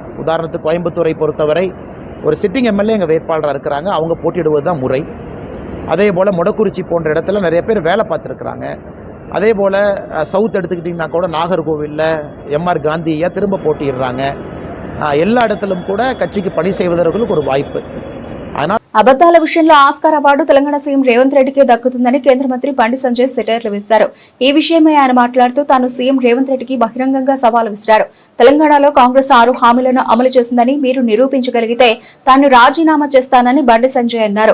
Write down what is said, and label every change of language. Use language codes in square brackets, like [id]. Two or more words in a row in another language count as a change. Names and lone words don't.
[ta] உதாரணத்துக்கு கோயம்புத்தூரை பொறுத்தவரை ஒரு [en] sitting MLA [ta] எங்கள் வேட்பாளராக இருக்கிறாங்க, அவங்க போட்டியிடுவது தான் முறை. அதே போல் மொடக்குறிச்சி போன்ற இடத்துல நிறைய பேர் வேலை பார்த்துருக்குறாங்க. அதே போல் சவுத் எடுத்துக்கிட்டிங்கன்னா கூட நாகர்கோவிலில் எம்ஆர் காந்தியை திரும்ப போட்டியிடுறாங்க. எல்லா இடத்திலும் கூட கட்சிக்கு பணி செய்வதற்கு ஒரு வாய்ப்பு. ஆனால் [te] అబద్దాల విషయంలో ఆస్కార్ అవార్డు తెలంగాణ సీఎం రేవంత్ రెడ్డికి దక్కుతుందని కేంద్ర మంత్రి బండి సంజయ్ సెటైర్లు వేశారు. ఈ విషయమై ఆయన మాట్లాడుతూ తాను సీఎం రేవంత్ రెడ్డికి బహిరంగంగా సవాల్ విసిరారు. తెలంగాణలో కాంగ్రెస్ 6 హామీలను అమలు చేసిందని మీరు నిరూపించగలిగితే తాను రాజీనామా చేస్తానని బండి సంజయ్ అన్నారు.